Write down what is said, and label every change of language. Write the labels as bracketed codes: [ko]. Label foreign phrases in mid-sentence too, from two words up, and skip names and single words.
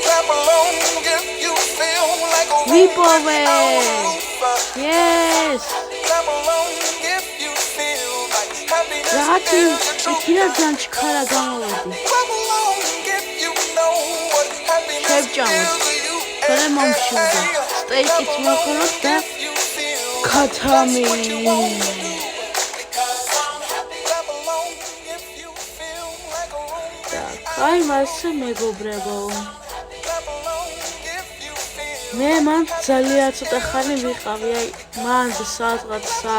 [en] Clap along if you feel like a Vipove. Yes. Clap along if you feel like happiness is the truth. Clap along if you know what happiness is to you. But I'm on sugar. [ka] It's მოხონოთ და ქათამი აი მასე მეგობრებო მე მან ძალიან ცოტა ხანი ვიყავი აი მან სადღაც